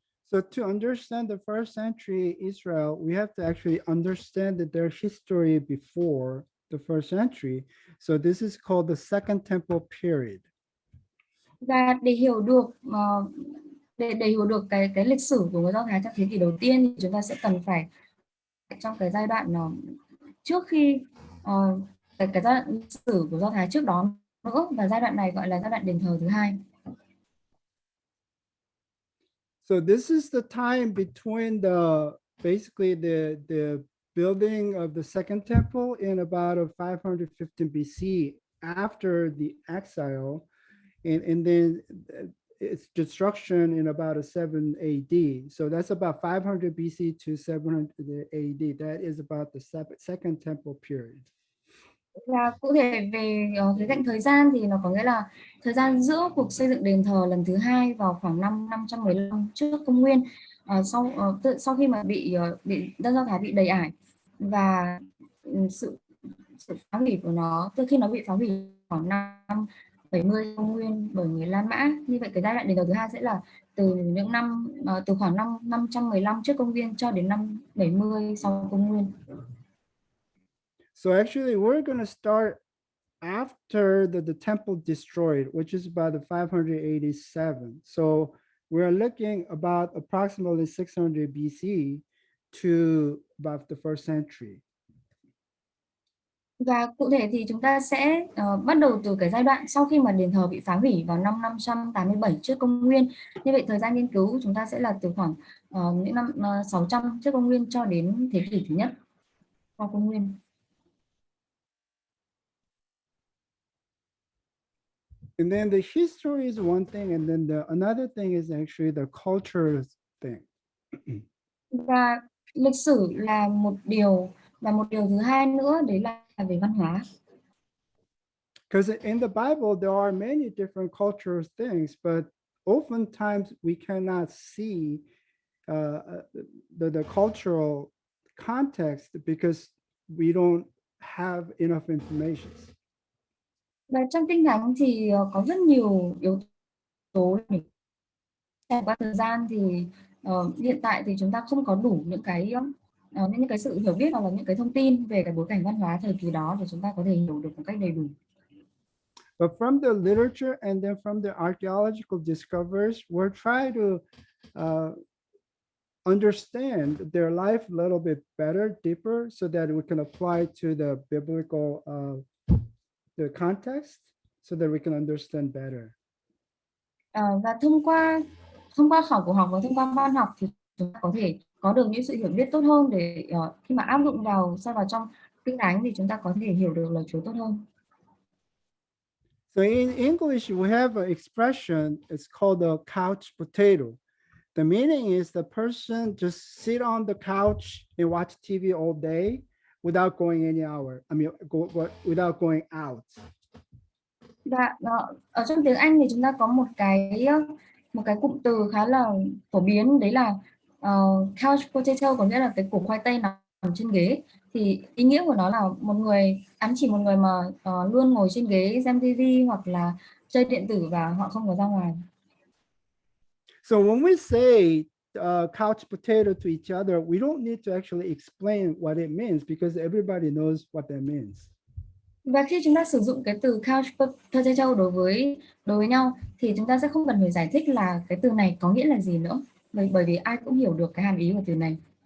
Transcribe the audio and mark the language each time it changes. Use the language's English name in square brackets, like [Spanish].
[English] So to understand the first century Israel, we have to actually understand their history before the first century. So this is called the Second Temple period. [Vietnamese] Và để hiểu được để hiểu được cái lịch sử của người Do Thái trong thế kỷ đầu tiên thì chúng ta sẽ cần phải trong cái giai đoạn trước khi cái giai đoạn lịch sử của Do Thái trước đó nữa, và giai đoạn này gọi là giai đoạn đền thờ thứ hai. [English] So this is the time between basically the building of the Second Temple in about 515 BC after the exile, and then its destruction in about 7 AD. So that's about 500 BC to 700 AD. That is about the Second Temple period. [Vietnamese] Và cụ thể về cái cạnh thời gian thì nó có nghĩa là thời gian giữa cuộc xây dựng đền thờ lần thứ hai vào khoảng năm 515 trước công nguyên, sau khi mà bị dân Do Thái bị đầy ải, và sự phá hủy của nó từ khi nó bị phá hủy khoảng năm 70 công nguyên bởi người La Mã. Như vậy cái giai đoạn đền thờ thứ hai sẽ là từ những năm từ khoảng năm 515 trước công nguyên cho đến năm 70 sau công nguyên. [English] So actually, we're going to start after the temple destroyed, which is about 587. So we're looking about approximately 600 BC to about the first century. [Vietnamese] Và cụ thể thì chúng ta sẽ bắt đầu từ cái giai đoạn sau khi mà đền thờ bị phá hủy vào năm 587 trước công nguyên. Như vậy thời gian nghiên cứu của chúng ta sẽ là từ khoảng những năm 600 trước công nguyên cho đến thế kỷ thứ nhất sau công nguyên. [English] And then the history is one thing, and then another thing is actually the culture thing. [Vietnamese] Và lịch sử là một điều, và một điều thứ hai nữa đấy là về văn hóa. [English] Because in the Bible there are many different cultural things, but oftentimes we cannot see the cultural context because we don't have enough information. [Vietnamese] Và trong kinh thánh thì có rất nhiều yếu tố. Trải qua thời gian thì hiện tại thì chúng ta không có đủ những cái sự hiểu biết hoặc là những cái thông tin về cái bối cảnh văn hóa thời kỳ đó để chúng ta có thể hiểu được một cách đầy đủ. [English] But from the literature and then from the archaeological discoveries, we're trying to understand their life a little bit better, deeper, so that we can apply to the biblical the context, so that we can understand better. [Vietnamese] Và thông qua khảo cổ học và thông qua văn học thì chúng ta có thể có được những sự hiểu biết tốt hơn để khi mà áp dụng vào trong kinh thánh thì chúng ta có thể hiểu được lời Chúa tốt hơn. [English] So in English, we have an expression, it's called a couch potato. The meaning is the person just sit on the couch and watch TV all day without going without going out. [Vietnamese] Và ở trong tiếng Anh thì chúng ta có một cái cụm từ khá là phổ biến, đấy là Couch potato có nghĩa là cái củ khoai tây nằm trên ghế, thì ý nghĩa của nó là một người, ám chỉ một người mà luôn ngồi trên ghế xem tivi hoặc là chơi điện tử và họ không có ra ngoài. [English] So when we say couch potato to each other, we don't need to actually explain what it means because everybody knows what that means. [Vietnamese] Và khi chúng ta sử dụng cái từ couch potato đối với nhau thì chúng ta sẽ không cần phải giải thích là cái từ này có nghĩa là gì nữa, bởi vì ai cũng hiểu được cái hàm ý của từ này.